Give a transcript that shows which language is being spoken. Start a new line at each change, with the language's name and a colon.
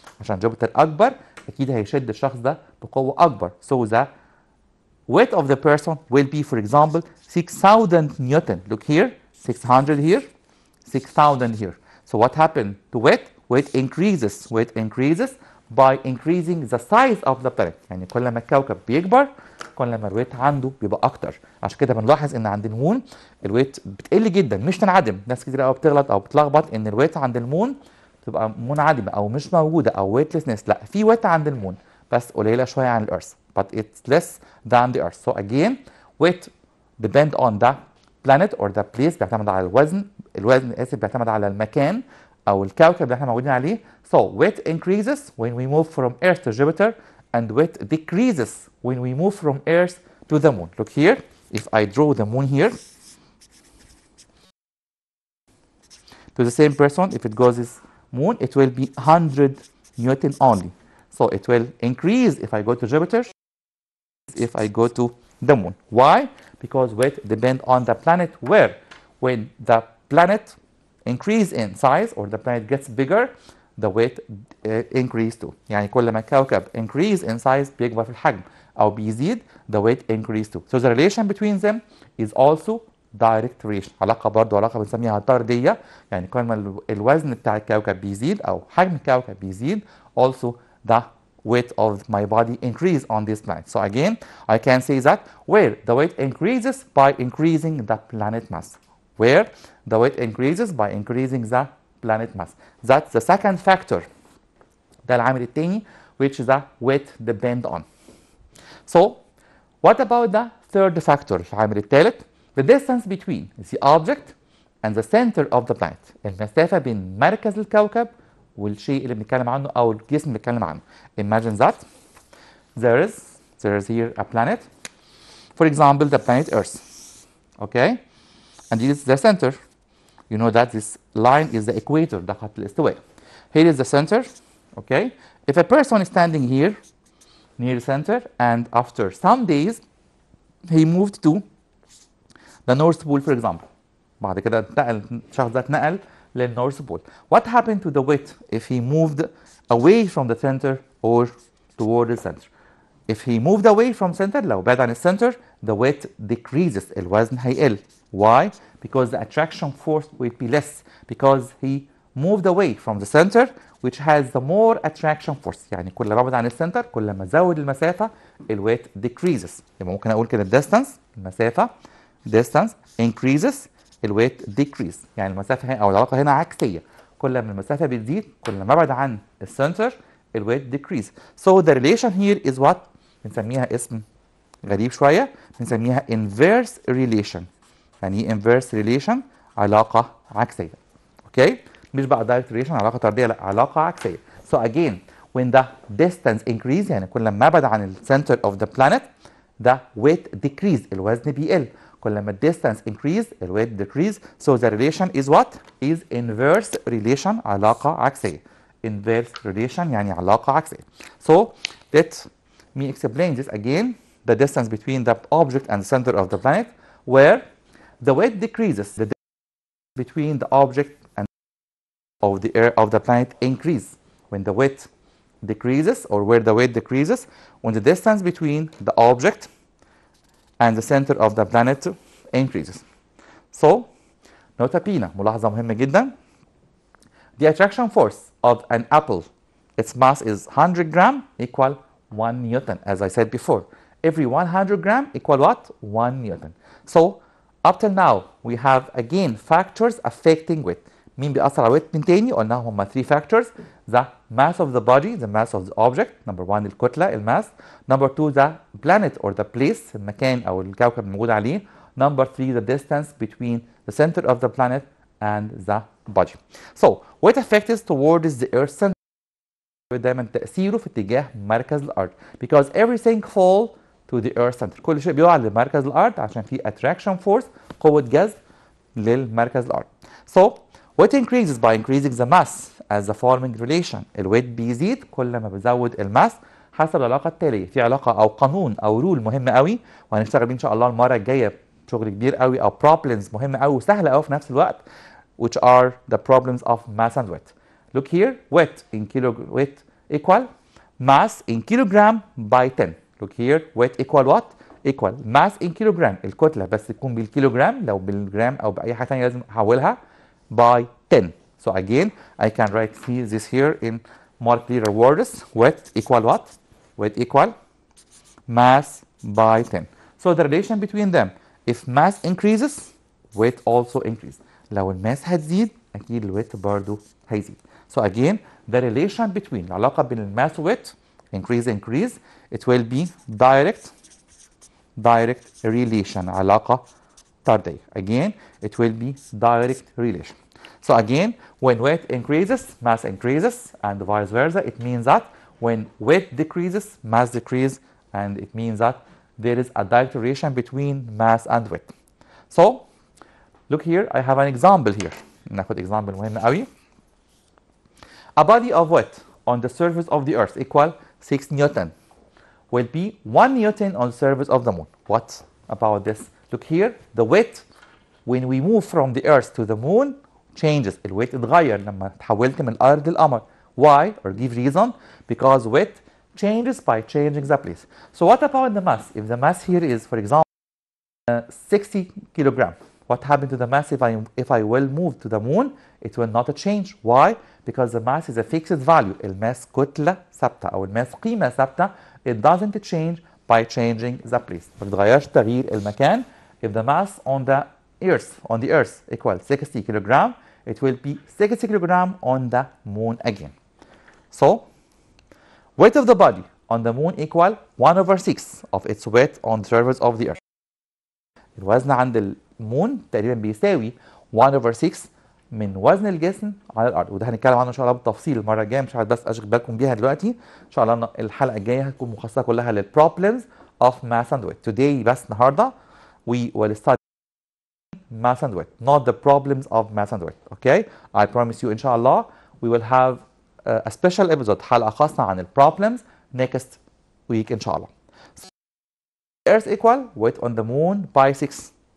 Arabic: عشان جوبيتر أكبر أكيد هيشد الشخص ده بقوة أكبر.
English: So the weight of the person will be, for example, 6,000 Newton. Look here, 600 here, 6,000 here. So what happened to weight? Weight increases. Weight increases by increasing the size of the planet.
Arabic: يعني كل ما الكوكب بيكبر كل ما الويت عنده بيبقى اكتر. عشان كده بنلاحظ ان عند المون الويت بتقل جدا مش تنعدم. ناس كتير قوي بتغلط او بتلخبط ان الويت عند المون تبقى منعدمه او مش موجوده او ويتلسنس. لا، في ويت عند المون بس قليله شويه عن الارث.
English: But it's less than the earth. So again, weight depend on the planet or the place.
Arabic: بيعتمد على الوزن. الوزن اسف بيعتمد على المكان او الكوكب اللي احنا موجودين عليه.
English: So weight increases when we move from Earth to Jupiter and weight decreases when we move from Earth to the moon. Look here, if I draw the moon here to the same person, if it goes this moon, it will be 100 Newton only. So it will increase if I go to Jupiter, if I go to the moon. Why? Because weight depends on the planet, where when the planet increase in size or the planet gets bigger, the weight increase too.
Arabic: يعني كل ما الكوكب
English: increase in size
Arabic: بيكبر في الحجم أو بيزيد,
English: the weight increase too. So the relation between them is also direct relation.
Arabic: علاقة برضه علاقة بنسميها طردية. يعني كل ما الوزن بتاع الكوكب بيزيد أو حجم الكوكب بيزيد,
English: also the weight of my body increase on this planet. So again, I can say that where the weight increases by increasing the planet mass. Where the weight increases by increasing the planet mass. That's the second factor.
Arabic: ده العامل الثاني
English: which the weight depend on. So what about the third factor?
Arabic: العامل الثالث,
English: the distance between the object and the center of the planet.
Arabic: المسافة بين مركز الكوكب والشيء اللي بنتكلم عنه أو الجسم اللي بنتكلم عنه.
English: Imagine that there is here a planet. For example, the planet Earth. Okay? And this is the center. You know that this line is the equator,
Arabic: ده خط الاستواء.
English: Here is the center. Okay? If a person is standing here near the center and after some days he moved to the North Pole for example.
Arabic: بعد كده الشخص ده اتنقل للنورث بول.
English: What happened to the weight if he moved away from the center or toward the center? If he moved away from center,
Arabic: لو بعد عن السنتر,
English: the weight decreases.
Arabic: الوزن هيقل.
English: Why? Because the attraction force will be less. Because he moved away from the center, which has the more attraction force.
Arabic: يعني كل ما ابعد عن السنتر كل ما ازود المسافه الويت decreases. يبقى ممكن اقول كده distance المسافه
English: distance increases
Arabic: الويت decrease. يعني المسافه هنا او العلاقه هنا عكسيه. كل ما المسافه بتزيد كل ما ابعد عن السنتر الويت decrease.
English: So the relation here is what
Arabic: بنسميها اسم غريب شويه بنسميها
English: inverse relation.
Arabic: يعني ايه
English: inverse relation؟
Arabic: علاقه عكسيه. اوكي؟ مش بقى
English: direct relation
Arabic: علاقه طرديه، لا علاقه عكسيه.
English: So again when the distance increase
Arabic: يعني كل ما ابعد عن
English: الcenter of the planet the weight decrease
Arabic: الوزن بيقل. كل ما
English: distance increase
Arabic: الويت
English: decrease. So the relation is what? Is inverse relation
Arabic: علاقه عكسيه.
English: Inverse relation
Arabic: يعني علاقه عكسيه.
English: So let me explain this again. The distance between the object and the center of the planet where the weight decreases. The distance between the object and of the planet increase. When the weight decreases or where the weight decreases when the distance between the object and the center of the planet increases. So nota bene
Arabic: ملاحظة مهمة جدا.
English: The attraction force of an apple, its mass is 100 gram equal 1 Newton, as I said before. Every 100 gram equal what? 1 Newton. So up till now we have again factors affecting weight.
Arabic: مين بيأثر على weight من تاني؟ قلنا هم
English: 3 factors. The mass of the body, the mass of the object. Number 1
Arabic: الكتلة الماس.
English: Number 2 the planet or the place
Arabic: المكان أو الكوكب الموجود عليه.
English: Number 3 the distance between the center of the planet and the body. So weight effect is towards the earth center.
Arabic: دايما تأثيره في اتجاه مركز الأرض.
English: Because everything fall to the earth center.
Arabic: كل شيء بيقع لمركز الأرض عشان في
English: attraction force
Arabic: قوة جذب للمركز الأرض.
English: So weight increases by increasing the mass as the following relation.
Arabic: الويت بيزيد كل ما بزود الماس حسب العلاقة التالية. في علاقة أو قانون أو رول مهم قوي وهنشتغل بيه إن شاء الله المرة الجاية شغل كبير قوي أو problems مهمة قوي وسهلة قوي في نفس الوقت
English: which are the problems of mass and weight. Look here, weight equal mass in kilogram by 10. Look here, weight equal what? Equal mass in kilogram.
Arabic: الكتلة بس تكون بالكيلوغرام لو بالجرام أو بأي حاجة ثانية لازم أحولها by 10.
English: So again, I can write this here in more clearer words. Weight equal what? Weight equal mass by 10. So the relation between them, if mass increases, weight also increases. لو الماس هتزيد أكيد الويت برضو هيزيد. So again, the relation between
Arabic: العلاقة بين الماس
English: weight increase it will be direct relation
Arabic: علاقة طردية.
English: Again, it will be direct relation. So again, when weight increases, mass increases, and vice versa. It means that when weight decreases, mass decreases, and it means that there is a direct relation between mass and weight. So look here, I have an example here.
Arabic: ناخد example مهم قوي.
English: A body of weight on the surface of the earth equal 6 Newton will be 1 Newton on the surface of the moon. What about this? Look here, the weight when we move from the earth to the moon changes.
Arabic: الويت اتغير لما تحولت من الأرض للقمر.
English: Why? Or give reason? Because weight changes by changing the place. So what about the mass? If the mass here is, for example, 60 kilogram, what happened to the mass if I will move to the moon? It will not change. Why? Because the mass is a fixed value.
Arabic: الماس كتلة ثابتة أو الماس قيمة ثابتة.
English: It doesn't change by changing the place.
Arabic: ما بتغيرش تغيير المكان.
English: If the mass on the earth equals 60 kilogram, it will be 60 kilogram on the moon again. So weight of the body on the moon equal 1/6 of its weight on the surface of the earth.
Arabic: الوزن عند المون تقريبا بيساوي 1/6 من وزن الجسم على الارض. وده هنتكلم عنه ان شاء الله بالتفصيل المره الجايه. مش عايز بس اشغل بالكم بيها دلوقتي. ان شاء الله الحلقه الجايه هتكون مخصصه كلها للبروبلمز
English: of mass and weight. Today
Arabic: بس النهارده
English: we will study mass and weight, not the problems of mass and weight. Okay? I promise you
Arabic: ان شاء الله
English: we will have a special episode
Arabic: حلقه خاصه عن البروبلمز
English: next week ان شاء الله. Earth equal weight on the moon by 6.